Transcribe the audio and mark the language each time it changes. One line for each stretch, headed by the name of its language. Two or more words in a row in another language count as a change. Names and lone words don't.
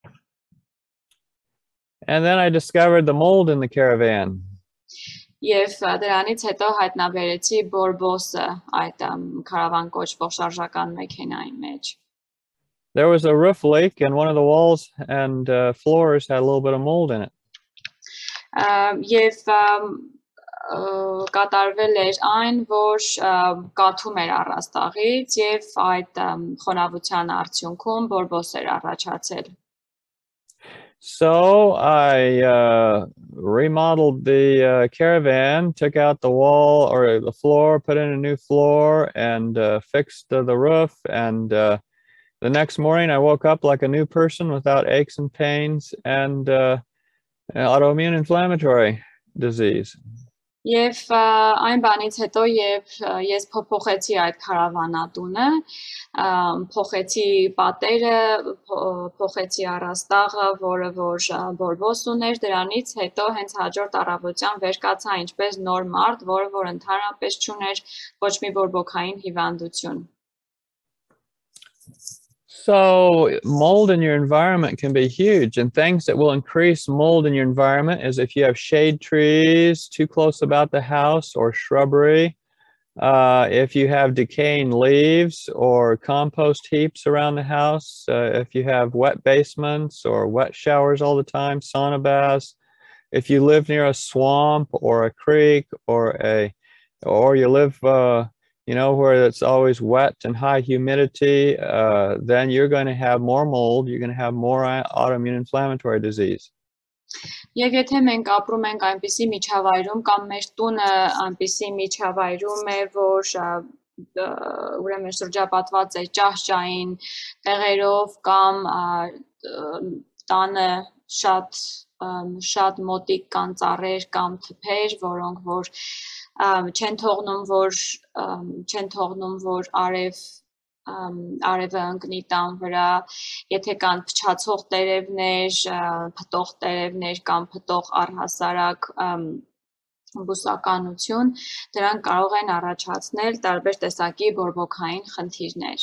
English: And then I discovered the mold in the caravan.
Armenian: Եվ դրանից հետո հայտնաբերեցի բորբոսը այդ քարավան կոչվող շարժական մեքենայի մեջ։
English: There was a roof leak and one of the walls and floors had a little bit of mold in it.
Armenian: Եվ կատարվել էր այն, որ կաթում էր առաստաղից եւ այդ խոնավության արդյունքում բորբոս էր առաջացել։
English: So I remodeled the caravan, took out the wall or the floor, put in a new floor, and fixed the roof. And the next morning I woke up like a new person without aches and pains and autoimmune inflammatory disease.
Armenian: Եվ այն բանից հետո ես փոխեցի այդ քարավանատունը, փոխեցի պատերը, փոխեցի առաստաղը, որը որ բորբոս ուներ, դրանից հետո հենց հաջորդ առավոտյան վեր կացա ինչպես նոր մարդ, որը որ ընդհանրապես չուներ ոչ մի բորբոքային հիվանդություն.
English: So mold in your environment can be huge, and things that will increase mold in your environment is if you have shade trees too close about the house or shrubbery, if you have decaying leaves or compost heaps around the house, if you have wet basements or wet showers all the time, sauna baths, if you live near a swamp or a creek or you live where it's always wet and high humidity, then you're going to have more mold, you're going to have more autoimmune inflammatory disease.
Armenian: Եվ եթե մենք ապրում ենք այնպիսի միջավայրում կամ մեր տունը այնպիսի միջավայրում է, որ ուրեմն շրջապատված է ճահճային տեղերով կամ տանը շատ մոտիկ կան ծառեր կամ թփեր, որոնք որ չեն թողնում որ արևը ընկնի տան վրա, եթե կան փչացող տերևներ, փտող տերևներ կամ փտող առհասարակ բուսականություն, դրանք կարող են առաջացնել տարբեր տեսակի բորբոքային խնդիրներ.